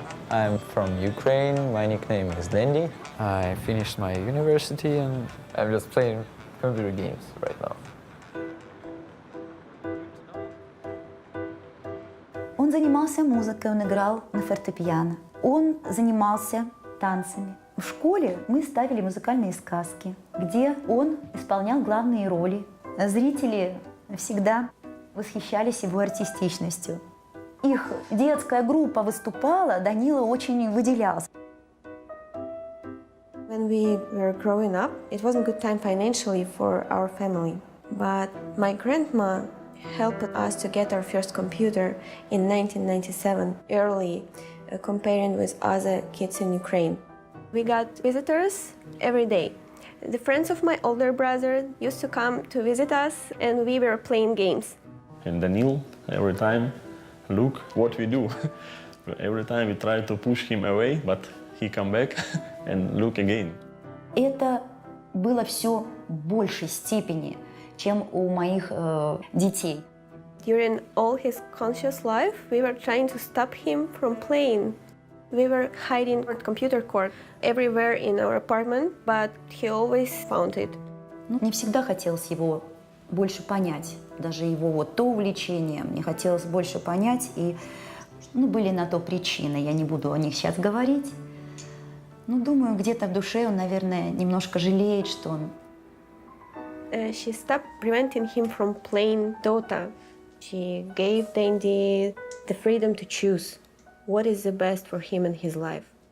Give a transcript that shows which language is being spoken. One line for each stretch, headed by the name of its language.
English: I'm from Ukraine. My nickname is Lendi. I finished my university and I'm just playing computer games right now.
Russian: Он занимался музыкой, он играл на фортепиано. Он занимался танцами. В школе мы ставили музыкальные сказки, где он исполнял главные роли. Зрители всегда восхищались его артистичностью. Их детская группа выступала, Данила очень выделялся.
English: When we were growing up, it wasn't a good time financially for our family. But my grandma helped us to get our first computer in 1997, early, comparing with other kids in Ukraine. We got visitors every day. The friends of my older brother used to come to visit us, and we were playing games. And Danil, every time, look what we do. Every time we try to push him away, but he come back and look again.
Russian: Это было все в большей степени, чем у моих детей.
English: During all his conscious life, we were trying to stop him from playing. We were hiding our computer cord everywhere in our apartment, but he always found it.
Russian: Мне всегда хотелось его больше понять, даже его вот то увлечение, мне хотелось больше понять, и были на то причины, я не буду о них сейчас говорить. Но думаю, где-то в душе он, наверное, немножко жалеет, что он...
English: She stopped preventing him from playing Dota. She gave Dandy the freedom to choose what is the best for him in his life.